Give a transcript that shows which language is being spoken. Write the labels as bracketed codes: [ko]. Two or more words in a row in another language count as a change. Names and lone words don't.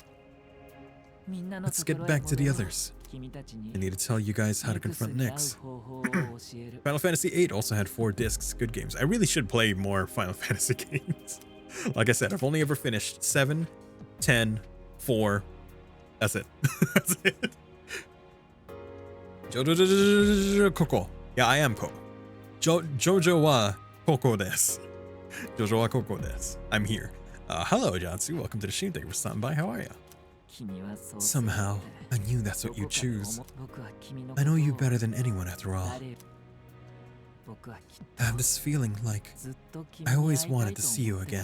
[en] Let's get back to the others. I need to tell you guys how to confront Nyx. Final Fantasy VIII also had 4 discs. Good games. I really should play more Final Fantasy games. Like I said, I've only ever finished 7, 10, 4. That's it. That's it. Koko. Yeah, I am Koko. [ja] ジョジョはココです. ジョジョはココです. [en] I'm here. Hello, Jatsu. Welcome to the stream. Thank you for stopping by. How are you? Somehow, I knew that's what you'd choose. I know you better than anyone after all. I have this feeling like I always wanted to see you again.